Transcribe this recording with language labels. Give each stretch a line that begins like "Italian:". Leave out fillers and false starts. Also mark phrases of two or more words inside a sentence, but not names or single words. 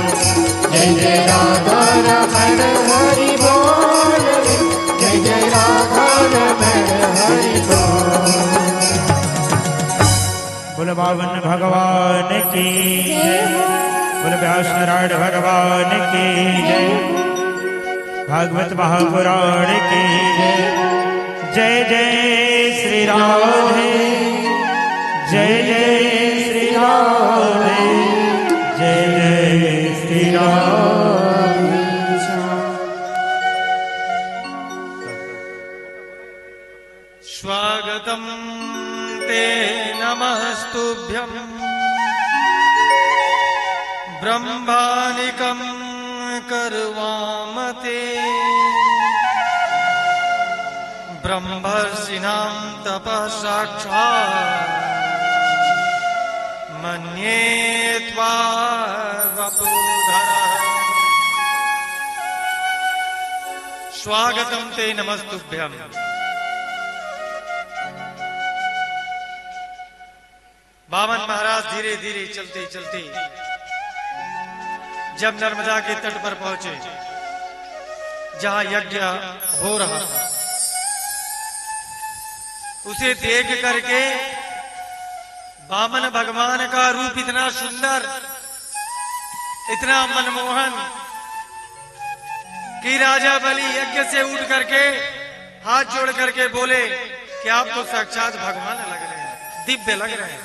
Hindi: जय जय राधा रमन हरि बोल रे, जय जय राधा रमन हरि बोल। बोल बावन भगवान की जय, बोल व्यास नारायण भगवान की जय, भागवत महापुराण की जय। जय जय श्री राधे, जय जय श्री राधे, जय जय श्री राधे।
Sanskrit: स्वागतं ते नमस्तुभ्यं ब्रह्मानिकं कर्वामते ब्रह्मर्षिणां तपः साक्षात् मन्ये त्वा वपुधरः। स्वागतं ते नमस्तुभ्यं।
Hindi: बामन महाराज धीरे धीरे चलते चलते जब नर्मदा के तट पर पहुंचे जहां यज्ञ हो रहा था, उसे देख करके वामन भगवान का रूप इतना सुंदर, इतना मनमोहन कि राजा बलि यज्ञ से उठ करके हाथ जोड़ करके बोले कि आप तो साक्षात भगवान लग रहे हैं, दिव्य लग रहे हैं।